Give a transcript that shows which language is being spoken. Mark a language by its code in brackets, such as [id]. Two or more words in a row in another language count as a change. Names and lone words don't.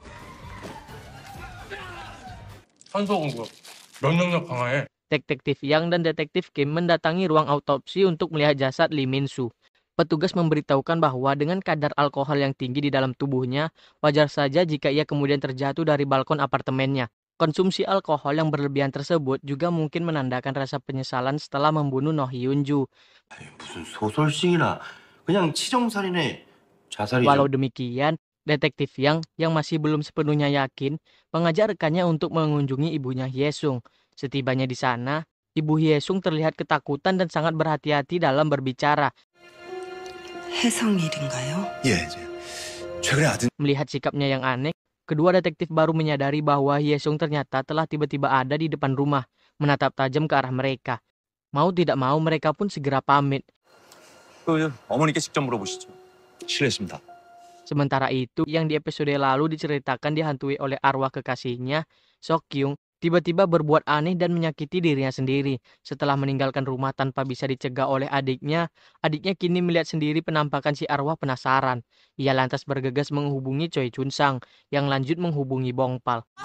[id] Detektif Yang dan Detektif Kim mendatangi ruang autopsi untuk melihat jasad Lee Min-soo. Petugas memberitahukan bahwa dengan kadar alkohol yang tinggi di dalam tubuhnya, wajar saja jika ia kemudian terjatuh dari balkon apartemennya. Konsumsi alkohol yang berlebihan tersebut juga mungkin menandakan rasa penyesalan setelah membunuh Noh Hyun-ju. [ko] 무슨 소설식이나 그냥 치정살인의 자살이죠. [id] Walau demikian, Detektif yang masih belum sepenuhnya yakin mengajak rekannya untuk mengunjungi ibunya Hyesung. Setibanya di sana, ibu Hyesung terlihat ketakutan dan sangat berhati-hati dalam berbicara. [ko] 해성 일인가요? 예, 최근에 아들 [id] Melihat sikapnya yang aneh, kedua detektif baru menyadari bahwa Hyesung ternyata telah tiba-tiba ada di depan rumah, menatap tajam ke arah mereka. Mau tidak mau, mereka pun segera pamit. [ko] 어머니께 직접 물어보시죠. 실례했습니다. [id] Sementara itu, yang di episode lalu diceritakan dihantui oleh arwah kekasihnya, Seokkyung, tiba-tiba berbuat aneh dan menyakiti dirinya sendiri. Setelah meninggalkan rumah tanpa bisa dicegah oleh adiknya kini melihat sendiri penampakan si arwah penasaran. Ia lantas bergegas menghubungi Choi Chunsang, yang lanjut menghubungi Bongpal.